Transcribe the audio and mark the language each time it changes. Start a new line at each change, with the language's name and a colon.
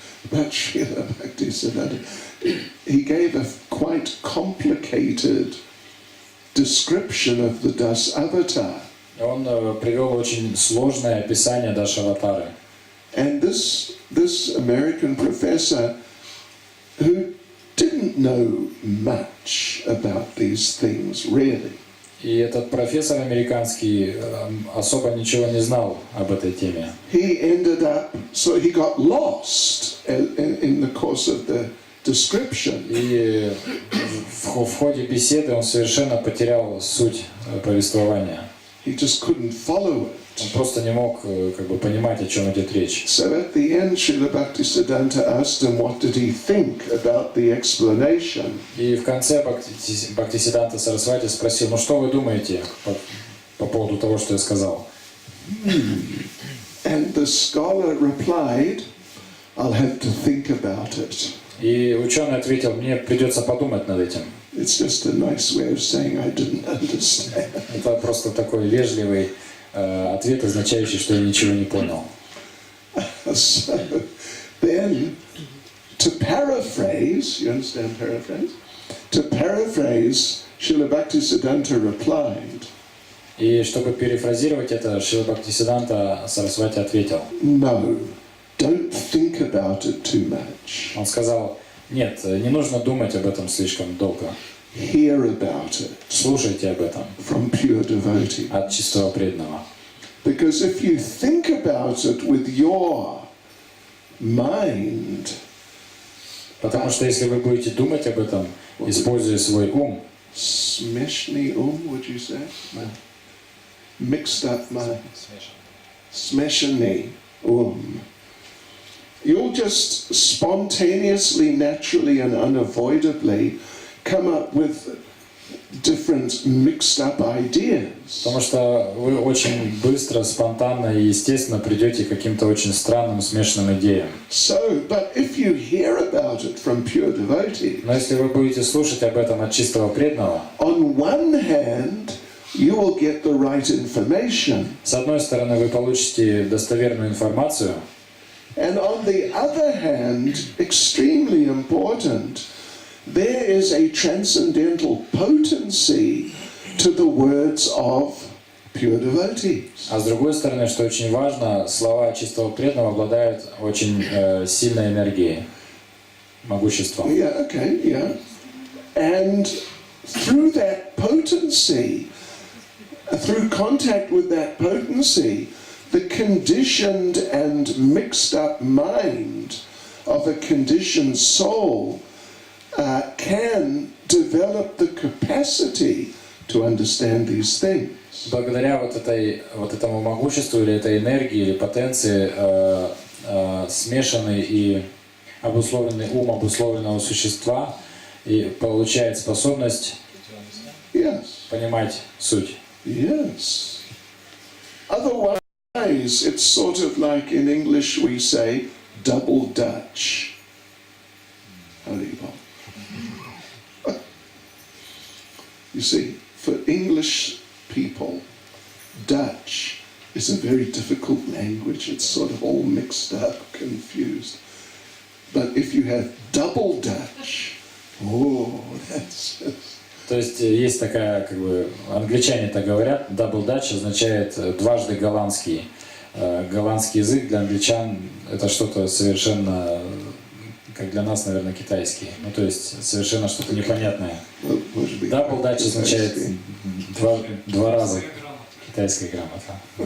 English: But Srila Bhaktisiddhanta, he gave a quite complicated description of the Das Avatar.
Russian: Он привел очень сложное описание Даш Аватары.
English: And this American professor, who didn't know much about these things really.
Russian: И этот профессор американский особо ничего не знал об этой теме.
English: He ended up, so he got lost in the course of the description.
Russian: И в ходе беседы он совершенно потерял суть повествования.
English: He just couldn't follow it.
Russian: Он просто не мог понимать, о чем идет речь.
English: So at the end, Srila Bhaktisiddhanta asked him what did he think about the explanation.
Russian: И в конце Бхактисиддханта Сарасвати спросил: ну что вы думаете по поводу того, что я сказал?
English: And the scholar replied, I'll have to think about it.
Russian: И ученый ответил: мне придется подумать над этим.
English: It's just a nice way of saying I didn't understand.
Russian: Это просто такой вежливый ответ, означающий, что я ничего не понял.
English: So then, to paraphrase, you understand paraphrase? To paraphrase, Srila Bhaktisiddhanta replied.
Russian: И чтобы перефразировать это, Шрила Бхактисиддханта Сарасвати ответил:
English: No, don't think about it too much.
Russian: Он сказал: нет, не нужно думать об этом слишком долго.
English: Hear about it.
Russian: Слушайте об этом.
English: From pure devotee.
Russian: От чистого преданного.
English: Because if you think about it with your mind,
Russian: Потому что если вы будете думать об этом, используя свой ум,
English: Smeshni would you say? No. Mixed up mind. Smeshni You'll just spontaneously, naturally, and unavoidably come up with different mixed up ideas.
Russian: потому что вы очень быстро, спонтанно и естественно придете к каким-то очень странным, смешанным идеям.
English: So, but if you hear about it from pure devotees,
Russian: Но если вы будете слушать об этом от чистого преданного,
English: on one hand, you will get the right information,
Russian: с одной стороны, вы получите достоверную информацию,
English: and on the other hand, extremely important, there is a transcendental potency to the words of pure devotees.
Russian: а с другой стороны, что очень важно, слова чистого преданного обладают очень сильной энергией, могуществом.
English: Yeah, okay, yeah. And through that potency, through contact with that potency, the conditioned and mixed up mind of a conditioned soul can develop the capacity to understand these things.
Russian: Благодаря вот этому могуществу или этой энергии или потенции смешанный и обусловленный ум обусловленного существа и получает способность понимать суть.
English: Yes. Otherwise, it's sort of like in English we say double Dutch. You see, for English people, Dutch is a very difficult language. It's sort of all mixed up, confused. But if you have double Dutch, that's just...
Russian: То есть есть такая, как бы, англичане так говорят, double Dutch означает дважды голландский. Голландский язык для англичан это что-то совершенно, как для нас, наверное, китайский. Ну, то есть совершенно что-то непонятное. Double Dutch означает два раза китайская грамота.